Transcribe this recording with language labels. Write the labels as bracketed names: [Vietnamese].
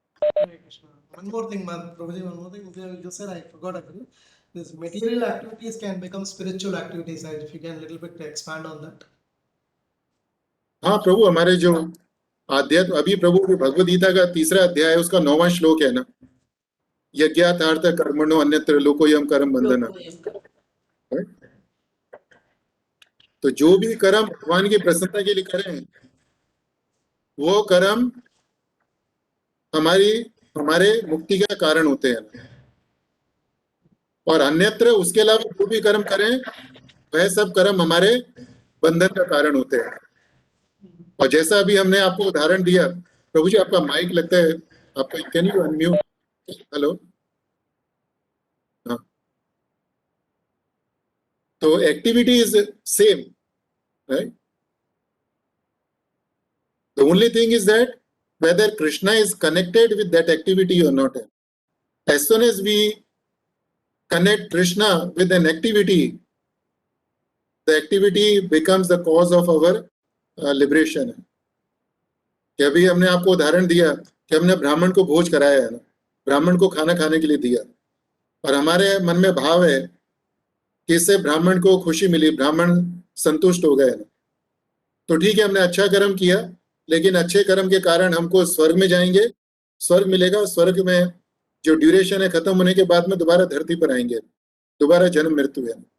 [English] Hare Krishna. One more thing, Prabhuji, one more thing. You just said I forgot actually. These material activities can become spiritual activities. And if you can a little bit expand on that. [Hindi] हाँ प्रभु, हमारे जो आध्यात्म, अभी प्रभु की भगवद गीता का 3रा अध्याय है, उसका 9वां श्लोक है ना, [Sanskrit] यज्ञार्थ कर्मणो अन्यत्र लोकोयम कर्म बंधना। [Hindi] तो जो भी कर्म भगवान की प्रसन्नता के लिए करें, वो कर्म हमारे मुक्ति का कारण होते हैं, और अन्यत्र उसके अलावा जो भी कर्म करें वह सब कर्म हमारे बंधन का कारण होते हैं। और जैसा अभी हमने आपको उदाहरण दिया, प्रभु जी आपका माइक लगता है, आपका, [English] Can you unmute? [Hindi] हेलो, हाँ। [English] तो activity is same, right? The only thing is that whether Krishna is connected with that activity or not. As soon as we connect Krishna with an activity, the activity becomes the cause of our liberation. [Hindi] कि अभी हमने आपको उदाहरण दिया कि हमने ब्राह्मण को भोज कराया है ना, ब्राह्मण को खाना खाने के लिए दिया, और हमारे मन में भाव है कि इससे ब्राह्मण को खुशी मिली, ब्राह्मण संतुष्ट हो गए ना, तो ठीक है, हमने अच्छा कर्म किया, लेकिन अच्छे कर्म के कारण हमको स्वर्ग में जाएंगे, स्वर्ग मिलेगा, स्वर्ग में जो ड्यूरेशन है खत्म होने के बाद में दोबारा धरती पर आएंगे, दोबारा जन्म मृत्यु है।